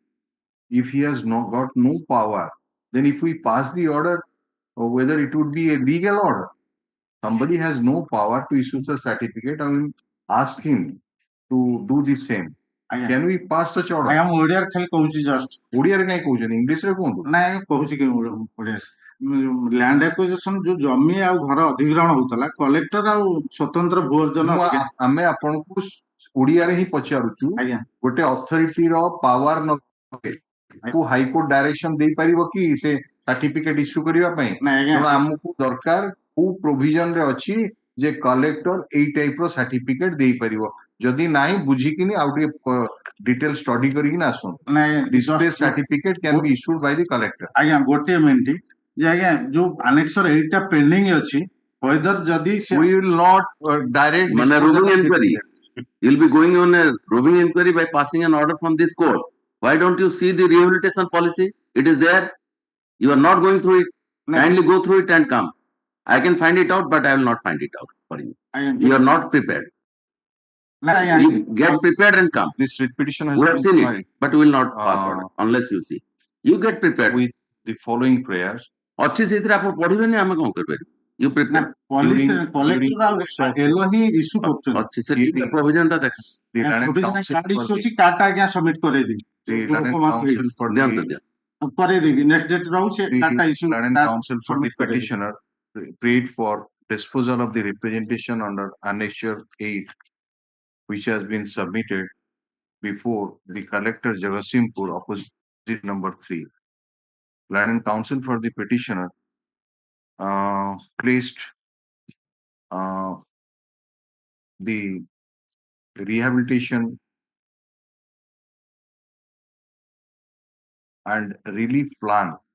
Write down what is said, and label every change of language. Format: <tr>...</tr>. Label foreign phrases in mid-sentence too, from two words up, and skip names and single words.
<en>If he has not got no power, then if we pass the order, whether it would be a legal order, somebody has no power to issue such certificate, I will ask him to do the same. Can we pass such order? I am Odia</en> <or>ଖାଲି କହୁଛି</or> <en>just.</en> <or>ଓଡିଆ ରେ କାହିଁ କହୁଛନି? ଇଂଲିଶ ରେ କୁହନ୍ତୁ. ନାହିଁ କହୁଛି କେ ଓଡିଆ.</or> <en>land acquisition</en> <or>ଯୋଉ ଜମି ଆଉ ଘର ଅଧିଗ୍ରହଣ ହଉଥିଲା କଲେକ୍ଟର ଆଉ ସ୍ୱତନ୍ତ୍ର ଭୂ ଅର୍ଜନ ଆମେ ଆପଣଙ୍କୁ ଓଡିଆରେ ହିଁ ପଚାରୁଛୁ ଆଜ୍ଞା ଗୋଟେ ଅଥରିଟିର ପାୱାର ନକୁ ହାଇକୋର୍ଟ ଡାଇରେକ୍ସନ ଦେଇପାରିବ କି ସେ ସାର୍ଟିଫିକେଟ ଇସ୍ୟୁ କରିବା ପାଇଁ? ନାଇଁ ଆଜ୍ଞା ତେଣୁ ଆମକୁ ଦରକାର କୋଉ ପ୍ରୋଭିଜନ ରେ ଅଛି ଯେ କଲେକ୍ଟର ଏଇ ଟାଇପ ର ସାର୍ଟିଫିକେଟ ଦେଇପାରିବ। ଯଦି ନାହିଁ ବୁଝିକିନି ଆଉ ଟିକେ ଡିଟେଲ ଷ୍ଟଡି କରିକିନା ଆସନ୍ତୁ। ନାଇଁ</or> <en>Displaced certificate can be issued by the collector.</en> <or>ଆଜ୍ଞା ଗୋଟିଏ ମିନିଟ୍ ଯେ ଆଜ୍ଞା ଯୋଉ ଆନେକ୍ସର 8ଟା ପେଣ୍ଡିଂ ଅଛି whether ଯଦି</or> <en>We will not direct</en> <or>ମାନେ</or> <en>disposal roving of the inquiry. You'll be going on a roving inquiry by passing an order from this court. Why don't you see the rehabilitation policy? It is there. You are not going through it. Kindly go through it and come. I can find it out, but I will not find it out for you. You are not prepared. You get prepared and come. This repetition has We have been seen filed it, but we will not pass order unless you see. You get prepared. with the following prayers.</en> <or>ଅଛି ସେଇଥିରେ ଆପଣ ପଢିବେନି ଆମେ କଣ କରିପାରିବୁ?</or> <en>You prepare.</en> <or>କଲେକ୍ଟର ଏଲୋ ହିଁ ଇସ୍ୟୁ କରୁଛନ୍ତି ଅଛି ସେ ପ୍ରୋଭିଜନ ଟା ଦେଖ।</or> <en>The land and</en> <or>କାର୍ଡ</or> <en>counsel</en> <or>ଇସ୍ୟୁ ଅଛି କାର୍ଡଟା ଆଜ୍ଞା ସବମିଟ କରେଇଦେବି</or> <en>the land and counsel for</en> <or>ଦିଅନ୍ତୁ</or> <en>the</en> <or>ଦିଅନ୍ତୁ। କରେଇଦେବି</or> <en>next date</en> <or>ରହୁଛି କାର୍ଡଟା ଇସ୍ୟୁ</or> <en>land and counsel for the petitioner prayed for disposal of the representation under Annexure 8, which has been submitted before the collector Jagatsinghpur, opposite number 3. Land and counsel for the petitioner placed the rehabilitation and relief plan</en>